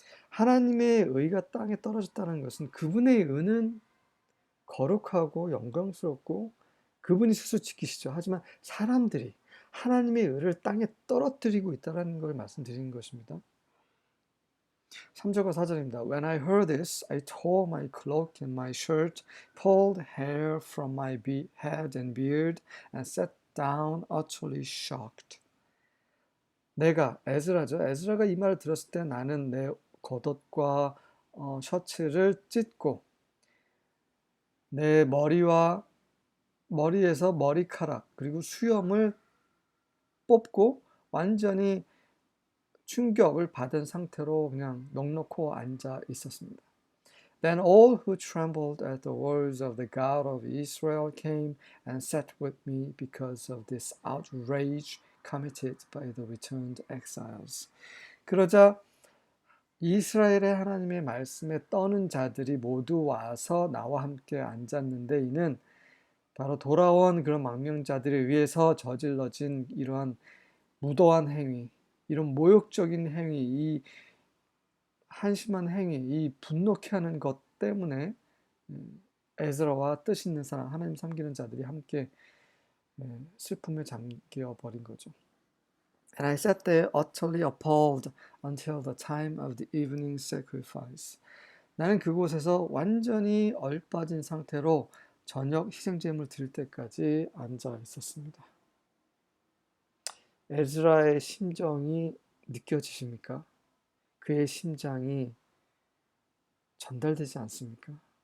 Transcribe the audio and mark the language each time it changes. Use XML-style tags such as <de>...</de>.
<ko>하나님의 의가 땅에 떨어졌다는 것은 그분의 의는 거룩하고 영광스럽고 그분이 스스로 지키시죠. 하지만 사람들이 하나님의 의를 땅에 떨어뜨리고 있다는 걸 말씀드리는 것입니다. 3절과 4절입니다.</ko> <en>When I heard this, I tore my cloak and my shirt, pulled hair from my head and beard, and sat down utterly shocked.</en> <ko>에스라죠. 에스라가 이 말을 들었을 때 나는 내 겉옷과 셔츠를 찢고 내 머리에서 머리카락 그리고 수염을 뽑고 완전히 충격을 받은 상태로 그냥 넋놓고 앉아 있었습니다.</ko> <en>Then all who trembled at the words of the God of Israel came and sat with me because of this outrage committed by the returned exiles.</en> <ko>그러자 이스라엘의 하나님의 말씀에 떠는 자들이 모두 와서 나와 함께 앉았는데 이는 바로 돌아온 그런 망명자들에 의해서 저질러진 이러한 무도한 행위, 이런 모욕적인 행위, 이 한심한 행위, 이 분노케 하는 것 때문에 에스라와 뜻 있는 사람, 하나님 섬기는 자들이 함께 슬픔에 잠겨 버린 거죠.</ko> <en>And I sat there utterly appalled until the time of the evening sacrifice.</en> <ko>나는 그곳에서 완전히 얼빠진 상태로 저녁 희생제물 드릴 때까지 앉아 있었습니다. 에스라의 심정이 느껴지십니까? 그의 심장이 전달되지 않습니까?</ko>